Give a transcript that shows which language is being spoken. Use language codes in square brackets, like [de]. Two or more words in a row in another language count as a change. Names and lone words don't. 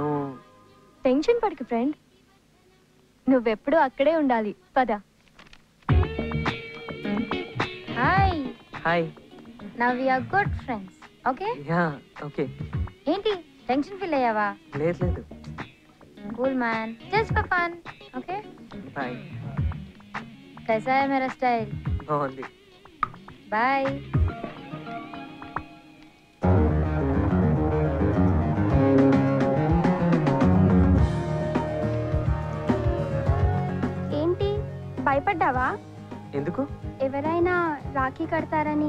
[te] టెన్షన్ పడకు ఫ్రెండ్, నువ్వెప్పుడూ అక్కడే ఉండాలి. పద. హాయ్ హాయ్. [en] Now we are good friends. Okay? Yeah, okay. [te] ఏంటి [en] tension feel [te] అయ్యావా? లేదు లేదు. [en] Cool man, just for fun. Okay Bye. [hi] कैसा है मेरा स्टाइल? [te] బాగుంది. बाय. ఏంటి భయపడ్డావా? ఎందుకు? ఎవరైనా రాఖీ కడతారని.